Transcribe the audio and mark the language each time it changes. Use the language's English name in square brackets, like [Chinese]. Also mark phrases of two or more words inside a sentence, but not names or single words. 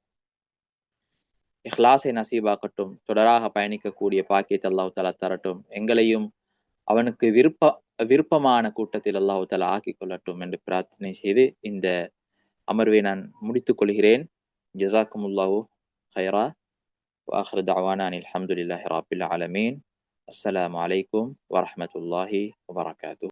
[Tamil] இஹ்லாஸை நசீபாக்கட்டும். தொடராக பயணிக்கக்கூடிய பாக்கியத்தை அல்லாஹ் தஆலா தரட்டும். எங்களையும் அவனுக்கு விருப்பமான கூட்டத்தில் அல்லாஹ் தஆலா ஆக்கிக் கொள்ளட்டும் என்று பிரார்த்தனை செய்து இந்த அமர்வை நான் முடித்துக் கொள்கிறேன். [Arabic] جزاكم الله خيرا. وآخر دعوانا أن الحمد لله رب العالمين. السلام عليكم ورحمة الله وبركاته.